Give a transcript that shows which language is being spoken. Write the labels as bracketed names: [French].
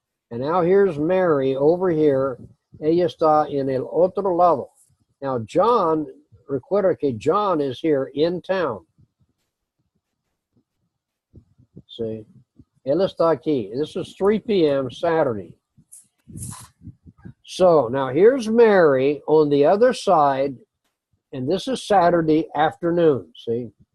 [English] And now here's Mary over here. [Spanish] Ella está en el otro lado. [English] Now John, [Spanish] recuerda que [English] John is here in town. See? [Spanish] Él está aquí. [English] This is 3 p.m. Saturday. So now here's Mary on the other side, and this is Saturday afternoon, see?